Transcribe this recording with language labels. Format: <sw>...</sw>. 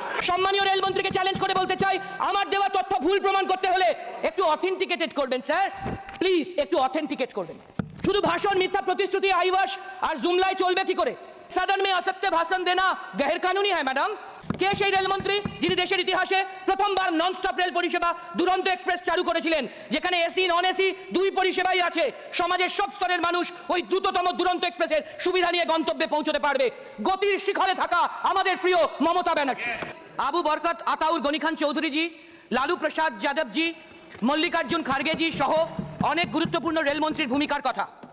<bn>সম্মানীয় রেলমন্ত্রীকে চ্যালেঞ্জ করে বলতে চাই, আমার দেওয়া তথ্য ভুল প্রমাণ করতে হলে একটু অথেন্টিকেটেড করবেন স্যার, প্লিজ একটু অথেন্টিকেট করবেন। শুধু ভাষণ, মিথ্যা প্রতিশ্রুতি, আইওয়াশ আর জুমলায় চলবে কি করে?</bn> <hi>सदन में असत्य भाषण देना गैर कानूनी है मैडम।</hi> <bn>কে সেই রেলমন্ত্রী যিনি দেশের ইতিহাসে প্রথমবার নন স্টপ রেল পরিষেবা দুরন্ত এক্সপ্রেস চালু করেছিলেন, যেখানে এসি নন এসি দুই পরিষেবাই আছে, সমাজের সব স্তরের মানুষ ওই দ্রুততম দুরন্ত এক্সপ্রেসের সুবিধা নিয়ে গন্তব্যে পৌঁছতে পারবে। গতির শিখরে থাকা আমাদের প্রিয় মমতা ব্যানার্জি, আবু বরকত আতাউর গনি খান চৌধুরী জি, লালু প্রসাদ যাদব জি, মল্লিকার্জুন খার্গে জি সহ অনেক গুরুত্বপূর্ণ রেলমন্ত্রীর ভূমিকার কথা।</bn>